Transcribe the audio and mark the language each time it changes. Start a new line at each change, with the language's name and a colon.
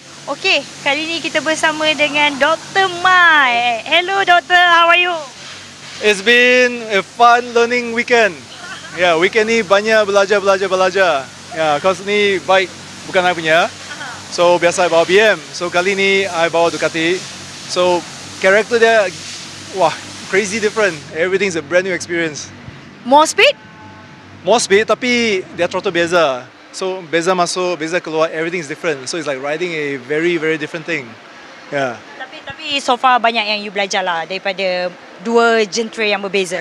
Malay: Okey, kali ini kita bersama dengan Dr. Mai.
English: Hello Doctor, how are you? It's been a fun learning weekend.
Malay: Yeah, weekend ni banyak belajar.
English: Yeah, cause
Malay: ni bike bukan I punya. So biasa I bawa BM. So kali ni I bawa Ducati.
English: So character dia, wah, crazy different. Everything's a brand new experience. More speed? More speed
Malay: tapi dia throttle beza. So beza masuk, beza keluar,
English: everything's different. So it's like riding a very different thing. Yeah.
Malay: Tapi
English: so far
Malay: banyak yang you belajar lah daripada dua genre yang berbeza.